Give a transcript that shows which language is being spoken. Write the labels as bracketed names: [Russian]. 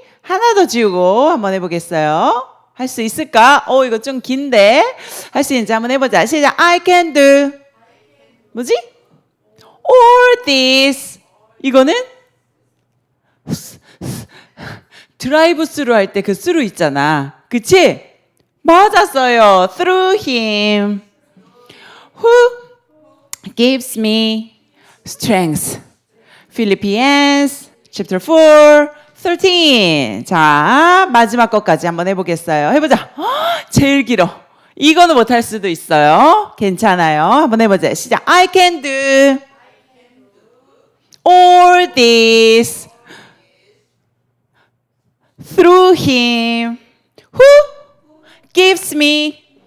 [Korean] 하나 더 지우고 한번 해보겠어요. 할 수 있을까? 이거 좀 긴데. 할 수 있는지 한번 해보자. 시작. [English] I can do. [Korean] 뭐지? [English] All this. [Korean] 이거는 드라이브 스루 할 때 그 스루 있잖아. 그치? 맞았어요. [English] Through him who gives me strength. Philippians chapter 4:13. [Korean] 자, 마지막 것까지 한번 해보겠어요. 해보자. 제일 길어. 이거는 못할 수도 있어요. 괜찮아요. 한번 해보자. 시작. [English] I can do all this through him who gives me.